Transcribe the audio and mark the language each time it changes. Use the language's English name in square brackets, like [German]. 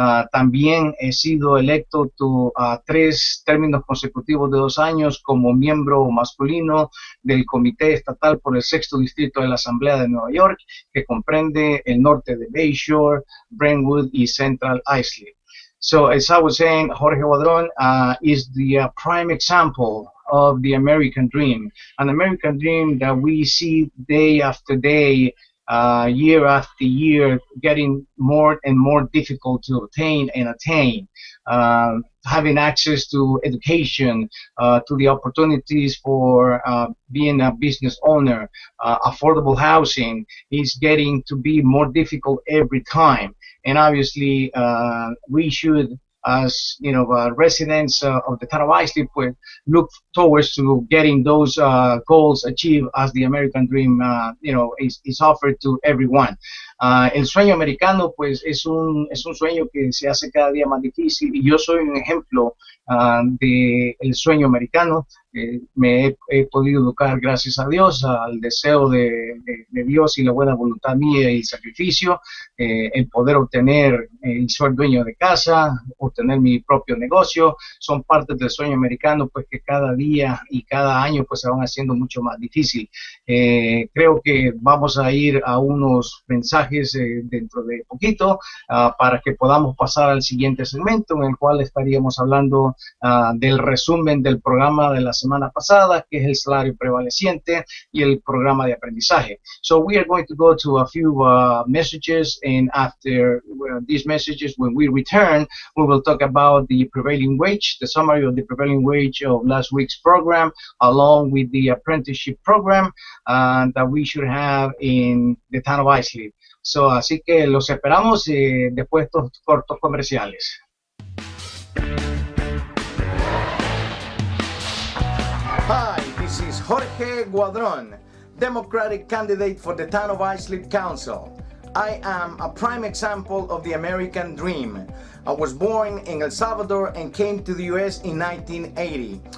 [Spanish] También he sido electo a 3 términos consecutivos de 2 años como miembro masculino del Comité Estatal por el 6º Distrito de la Asamblea de Nueva York, que comprende el norte de Bayshore, Brentwood y Central Islip. [English] So as I was saying, Jorge Guadron is the prime example of the American dream, an American dream that we see day after day year after year, getting more and more difficult to obtain and attain. Having access to education, to the opportunities for being a business owner, affordable housing is getting to be more difficult every time. And obviously, we should, as residents of the town of Islip, look towards to getting those goals achieved as the American dream, is offered to everyone. [Spanish] El sueño americano, pues, es un sueño que se hace cada día más difícil y yo soy un ejemplo de el sueño americano. Me he podido educar gracias a Dios, al deseo de Dios y la buena voluntad mía y sacrificio, el poder obtener y ser dueño de casa, obtener mi propio negocio, son partes del sueño americano, pues que cada día y cada año pues se van haciendo mucho más difícil. Creo que vamos a ir a unos mensajes dentro de poquito para que podamos pasar al siguiente segmento en el cual estaríamos hablando del resumen del programa de la semana pasada, que es el salario prevaleciente y el programa de aprendizaje. [English] So we are going to go to a few messages, and after these messages, when we return, we will talk about the prevailing wage, the summary of the prevailing wage of last week's program, along with the apprenticeship program that we should have in the town of Islip. [Spanish] So, así que los esperamos después de estos cortos comerciales. [English] Hi, this is Jorge Guadron, Democratic candidate for the town of Islip Council. I am a prime example of the American dream. I was born in El Salvador and came to the US in 1980.